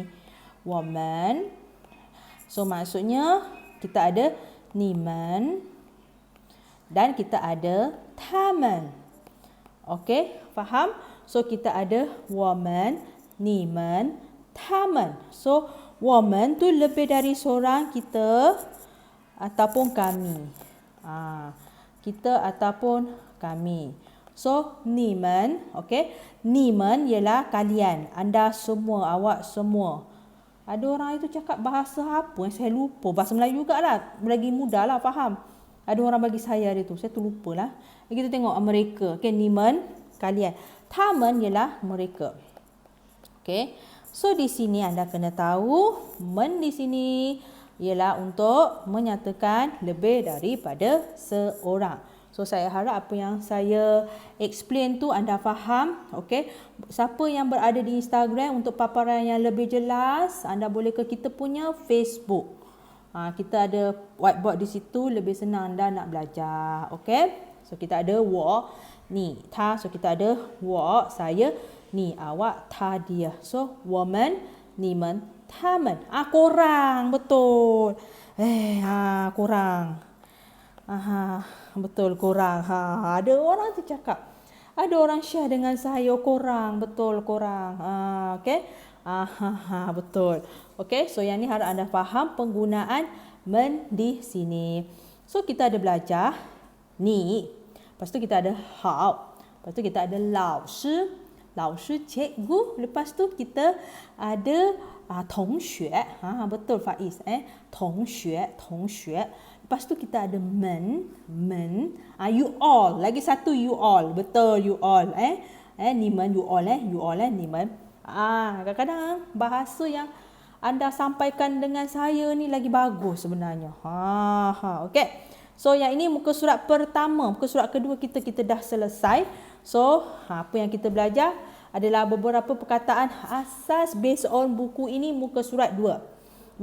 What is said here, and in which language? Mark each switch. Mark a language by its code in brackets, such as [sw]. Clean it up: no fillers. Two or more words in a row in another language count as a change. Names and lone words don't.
[ms] 我们. So maksudnya kita ada 你们 dan kita ada 他们. Okey, faham? So kita ada [zh] 我们, 你们, 他们. [ms] So 我们 tu lebih dari seorang, kita ataupun kami. Kita ataupun kami. So, 你们, okay. 你们 ialah kalian, anda semua, awak semua. Ada orang itu cakap bahasa apa yang saya lupa. Bahasa Melayu jugalah, lagi mudah lah faham. Ada orang bagi saya hari tu, saya tu lupalah. Kita tengok mereka, okay. 你们, kalian. 他们 ialah mereka. Okay. So, di sini anda kena tahu, men di sini ialah untuk menyatakan lebih daripada seorang. So saya harap apa yang saya explain tu anda faham. Okey. Siapa yang berada di Instagram untuk paparan yang lebih jelas, anda boleh ke kita punya Facebook. Kita ada whiteboard di situ, lebih senang anda nak belajar. Okey. So kita ada [zh] 我 你 他. [ms] So kita ada 我 saya, ni awak, ta dia. [zh] So 我们 你们 他们. [ms] Korang, betul. Korang. Betul, korang. Ada orang tu cakap. Ada orang share dengan saya, korang. Betul, korang. Okey. Betul. Okey, so yang ni harap anda faham penggunaan men di sini. So kita ada belajar ni. Lepas tu kita ada hao. Lepas tu kita ada [zh] 老师. 老师 [ms] cikgu. Lepas tu kita ada 同学. Betul Faiz. 同学. Lepas tu kita ada men. [en] You all. [ms] Lagi satu [en] you all. Betul, you all. Ni men, you all. You all, [ms] ni men. Kadang-kadang bahasa yang anda sampaikan dengan saya ni lagi bagus sebenarnya. Okey. So yang ini muka surat pertama, muka surat kedua kita dah selesai. So apa yang kita belajar adalah beberapa perkataan asas [en] based on [ms] buku ini, muka surat 2.